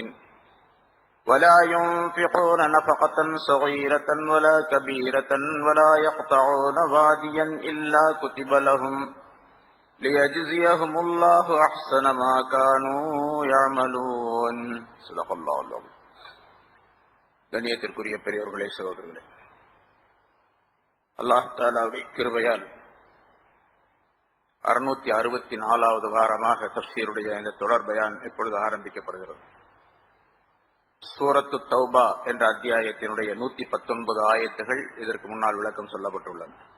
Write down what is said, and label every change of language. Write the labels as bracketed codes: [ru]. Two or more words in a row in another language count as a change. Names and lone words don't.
[ar] ولا ينفقون نفقة صغيرة ولا كبيرة ولا يقطعون واديا إلا كتب لهم ليجزيهم الله أحسن ما كانوا يعملون. صدق الله العظيم. [ta] கண்ணியத்திற்குரிய பெரியவர்களே, சகோதரர்களே, [ar] الله تعالى [ta] கிருபையால் 664வது வாரமாக தஃப்சீருடைய இந்த தொடர் பயான் இப்பொழுது ஆரம்பிக்கப்படுகிறது. சூரத்து தௌபா என்ற அத்தியாயத்தினுடைய 119 ஆயத்துகள் இதற்கு முன்னால் விளக்கம் சொல்லப்பட்டுள்ளன.